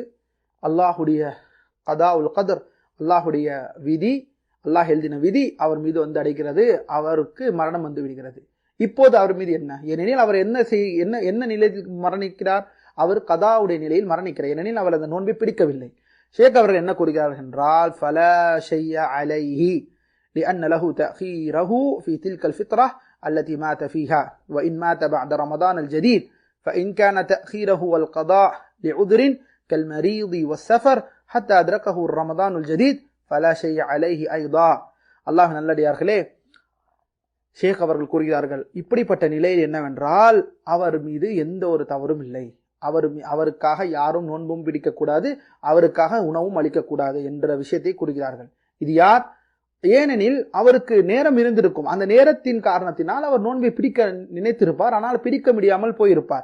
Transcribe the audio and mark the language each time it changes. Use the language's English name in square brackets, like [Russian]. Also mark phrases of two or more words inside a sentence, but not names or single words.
[Tamil] அல்லாஹுடைய [Arabic] القضاء والقدر, [Tamil] அல்லாஹுடைய விதி, அல்லாஹ் எழுதின விதி அவர் மீது வந்து அடைகிறது. அவருக்கு மரணம் வந்து விடுகிறது. இப்போது அவர் மீது என்ன? ஏனெனில் அவர் என்ன நிலையில் மரணிக்கிறார்? அவர் கதாவுடைய நிலையில் மரணிக்கிறார். ஏனெனில் அவர் அந்த நோன்பை பிடிக்கவில்லை. ஷேக் அவர்கள் என்ன கூறுகிறார்கள் என்றால், [Arabic] فلا شيء عليه لأن له تأخيره في تلك الفترة التي مات فيها وإن مات بعد رمضان الجديد فإن كان تأخيره والقضاء لعذر كالمريض والسفر حتى أدركه رمضان الجديد فلا شيء عليه أيضا. [Tamil] அல்லாஹ் நல்லடியார்களே, ஷேக் அவர்கள் கூறுகிறார்கள், இப்படிப்பட்ட நிலையில் என்னவென்றால், அவர் மீது எந்த ஒரு தவறும் இல்லை. அவருக்காக யாரும் நோன்பும் பிடிக்கக்கூடாது, அவருக்காக உணவும் அளிக்கக்கூடாது என்ற விஷயத்தை கூறுகிறார்கள். இது யார்? ஏனெனில் அவருக்கு நேரம் இருந்திருக்கும். அந்த நேரத்தின் காரணத்தினால் அவர் நோன்பை பிடிக்க நினைத்திருப்பார், ஆனால் பிடிக்க முடியாமல் போயிருப்பார்.